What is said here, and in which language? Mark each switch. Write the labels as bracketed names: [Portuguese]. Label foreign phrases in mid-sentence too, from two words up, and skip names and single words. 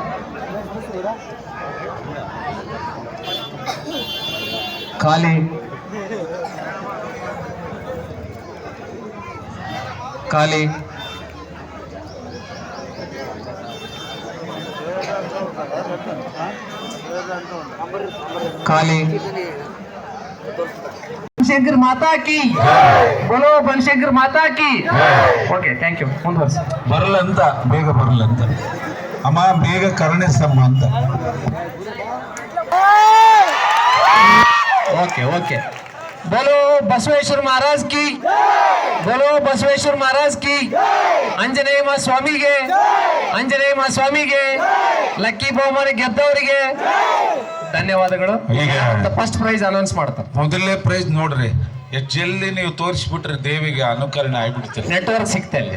[Kannada] ಖಾಲಿ. ಖಾಲಿ. ಖಾಲಿ. [Hindi] बनशंकर माता की बोलो, बनशंकर माता की. [Kannada] ಓಕೆ, [English] thank you. [Kannada] ಮುಂದುವರಿಸಿ. ಬರಲಂತ ಬೇಗ ಬರಲಂತ ಅಮ್ಮ, ಬೇಗ ಕರುಣಿಸಮ್ಮ ಅಂತ. [English] okay okay. [Hindi] बोलो बसवेश्वर महाराज की, बोलो बसवेश्वर महाराज की. [Kannada] ಆಂಜನೇಯ ಮಾ ಸ್ವಾಮಿಗೆ, ಆಂಜನೇಯ ಮಾ ಸ್ವಾಮಿಗೆ, ಲಕ್ಕಿ ಬಹುಮಾನ ಗೆದ್ದವರಿಗೆ ಧನ್ಯವಾದಗಳು. ಈಗ [English] first prize announce [Kannada] ಮಾಡ್ತಾರೆ. ಮೊದಲನೇ ಪ್ರೈಸ್ ನೋಡ್ರಿ, ಎಷ್ಟು ಜಲ್ದಿ ನೀವು ತೋರಿಸ್ಬಿಟ್ರೆ ದೇವಿಗೆ ಅನುಕರಣೆ ಆಗ್ಬಿಡ್ತೀರಿ. ನೆಟ್ವರ್ಕ್ ಸಿಗ್ತಾ ಇಲ್ಲಿ.